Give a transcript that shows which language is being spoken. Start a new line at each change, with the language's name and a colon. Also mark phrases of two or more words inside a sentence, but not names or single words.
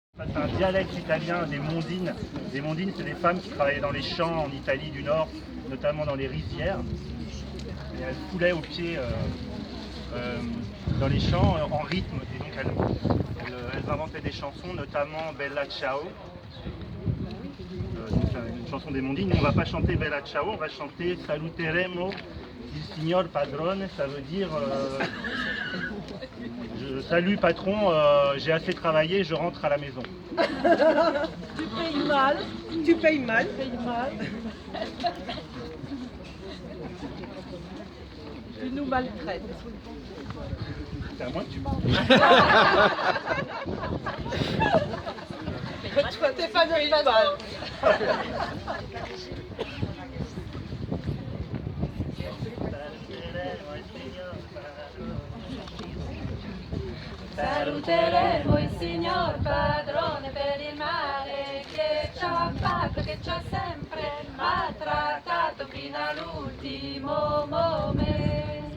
French: C'est un dialecte italien des mondines. Les mondines, c'est des femmes qui travaillaient dans les champs en Italie du Nord, notamment dans les rizières. Et elles foulaient aux pieds dans les champs en rythme. Et donc elles inventaient des chansons, notamment Bella Ciao. Donc c'est une chanson des mondines. Nous, on ne va pas chanter Bella Ciao, on va chanter Saluteremo il signor padrone. Ça veut dire salut patron, j'ai assez travaillé, je rentre à la maison. Tu payes mal. Tu payes mal. Tu payes mal. Tu nous maltraites. C'est à moi que tu parles. Toi, t'es pas de mal.
Italian: Saluteremo il signor padrone per il male che ci ha fatto, che ci ha sempre maltrattato fino all'ultimo momento.